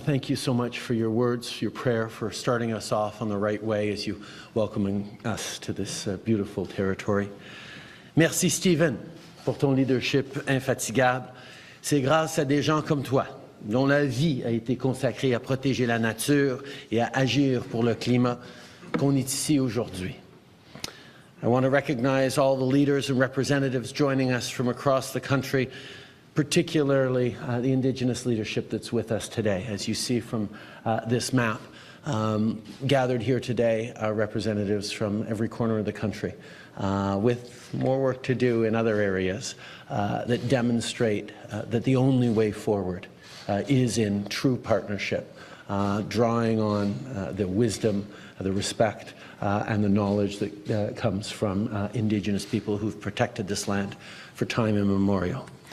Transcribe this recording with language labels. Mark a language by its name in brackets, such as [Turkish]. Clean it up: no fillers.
[English] Thank you so much for your words, your prayer, for starting us off on the right way as you welcoming us to this beautiful territory. [French] Merci, Stephen, pour ton leadership infatigable. C'est grâce à des gens comme toi, dont la vie a été consacrée à protéger la nature et à agir pour le climat, qu'on est ici aujourd'hui. [English] I want to recognize all the leaders and representatives joining us from across the country, particularly the Indigenous leadership that's with us today. As you see from this map, gathered here today are representatives from every corner of the country, with more work to do in other areas that demonstrate that the only way forward is in true partnership, drawing on the wisdom, the respect, and the knowledge that comes from Indigenous people who've protected this land for time immemorial.